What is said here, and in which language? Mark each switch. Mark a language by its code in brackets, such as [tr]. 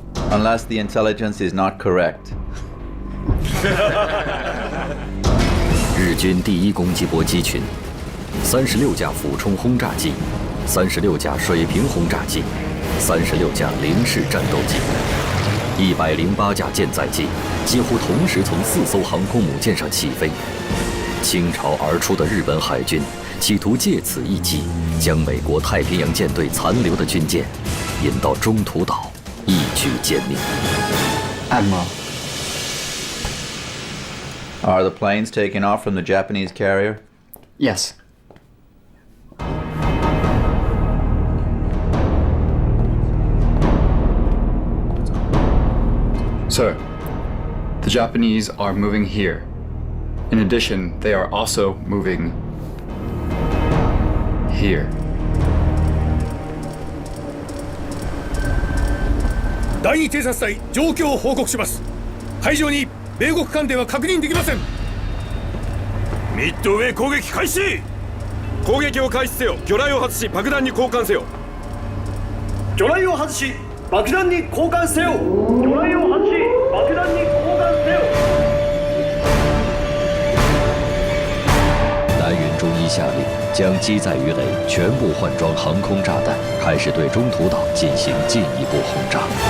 [en] Unless the intelligence is not correct. [zh] 日军第一攻击波机群，36架俯冲轰炸机，36架水平轰炸机，36架零式战斗机，108架舰载机，几乎同时从4艘航空母舰上起飞。倾巢而出的日本海军企图借此一击，将美国太平洋舰队残留的军舰引到中途岛，一举歼灭。 [en] Admiral. Are the planes taking off from the Japanese carrier? Yes. Sir, the Japanese are moving here. In addition, they are also moving here. [ja] 第2偵察隊状況を報告します。海上に米国艦艇は確認できません。ミッドウェー攻撃開始。攻撃を開始せよ。魚雷を外し爆弾に交換せよ。魚雷を外し爆弾に交換せよ。魚雷を外し爆弾に交換せよ。 [zh] 南云中医下令将机载鱼雷全部换装航空炸弹，开始对中途岛进行进一步轰炸。